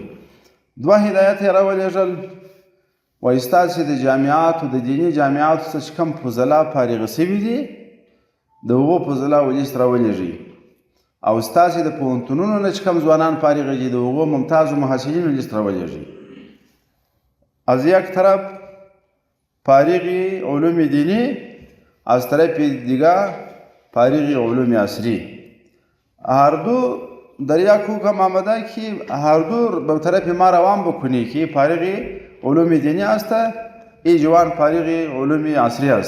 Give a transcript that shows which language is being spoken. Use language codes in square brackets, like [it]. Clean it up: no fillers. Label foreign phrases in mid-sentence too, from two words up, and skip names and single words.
[ps] دوه هدایت یې راولېږل، وایي ستاسې د جامعاتو د دیني جامعاتو څخه چې کوم فضلا فارغه سوي دي د هغو فضلاو لیست راولېږئ، او ستاسې د پوهنتونونو نه چې کوم ځوانان فارغه دي د هغو ممتازو محصلینو لیست راولېږئ. [fa] از یک طرف فارغ علوم دینی، از طرف دیگر فارغ علوم عصری. هر دو در یک حکم آمده که هر دو به طرف ما روان بکنی که فارغ علوم دینی است، ای جوان فارغ علوم عصری است.